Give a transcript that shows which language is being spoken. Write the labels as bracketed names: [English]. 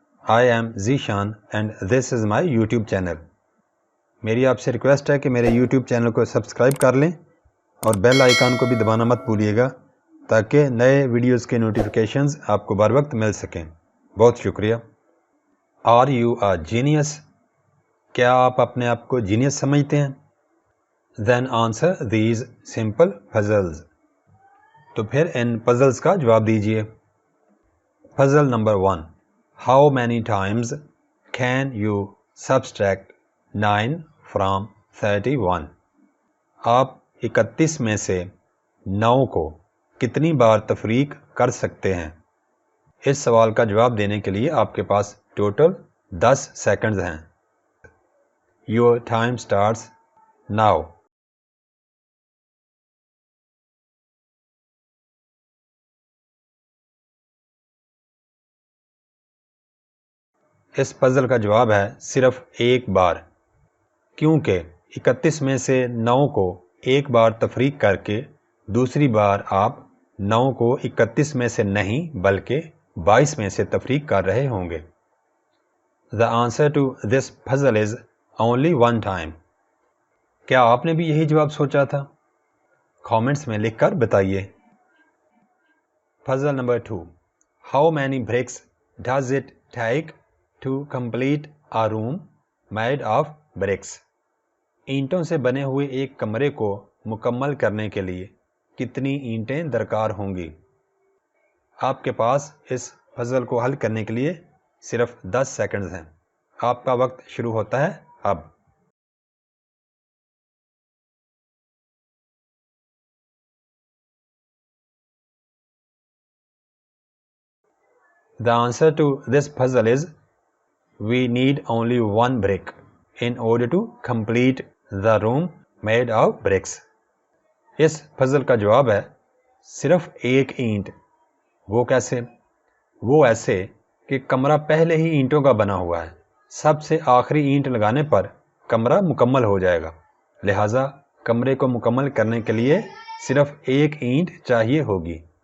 [English] I am Zeeshan and this is my YouTube channel. [Urdu] میری آپ سے ریکویسٹ ہے کہ میرے یوٹیوب چینل کو سبسکرائب کر لیں اور بیل آئیکن کو بھی دبانا مت بھولیے گا تاکہ نئے ویڈیوز کے نوٹیفیکیشنز آپ کو بر وقت مل سکیں. بہت شکریہ. [English] Are you a genius? [Urdu] کیا آپ اپنے آپ کو جینیس سمجھتے ہیں؟ [English] Then answer these simple puzzles. [Urdu] تو پھر ان پزلز کا جواب دیجیے. [English] Puzzle number 1. How many times can you subtract 9 from 31? [Urdu] آپ 31 میں سے 9 کو کتنی بار تفریق کر سکتے ہیں؟ اس سوال کا جواب دینے کے لیے آپ کے پاس ٹوٹل 10 سیکنڈز ہیں. [English] Your time starts now. [Urdu] اس puzzle کا جواب ہے صرف ایک بار، کیونکہ 31 میں سے 9 کو ایک بار تفریق کر کے دوسری بار آپ 9 کو 31 میں سے نہیں بلکہ 22 میں سے تفریق کر رہے ہوں گے. [English] The answer to this puzzle is only one time. [Urdu] کیا آپ نے بھی یہی جواب سوچا تھا؟ کامنٹس میں لکھ کر بتائیے. [English] Puzzle number 2. How many bricks does it take to complete a room made of bricks? [Urdu] اینٹوں سے بنے ہوئے ایک کمرے کو مکمل کرنے کے لیے کتنی اینٹیں درکار ہوں گی؟ آپ کے پاس اس پزل کو حل کرنے کے لیے صرف 10 سیکنڈز ہیں. آپ کا وقت شروع ہوتا ہے اب. [English] The answer to this puzzle is we need only one brick in order to complete the room made of bricks. [Urdu] اس puzzle کا جواب ہے صرف ایک اینٹ. وہ کیسے؟ وہ ایسے کہ کمرہ پہلے ہی اینٹوں کا بنا ہوا ہے. سب سے آخری اینٹ لگانے پر کمرہ مکمل ہو جائے گا. لہٰذا کمرے کو مکمل کرنے کے لیے صرف ایک اینٹ چاہیے ہوگی.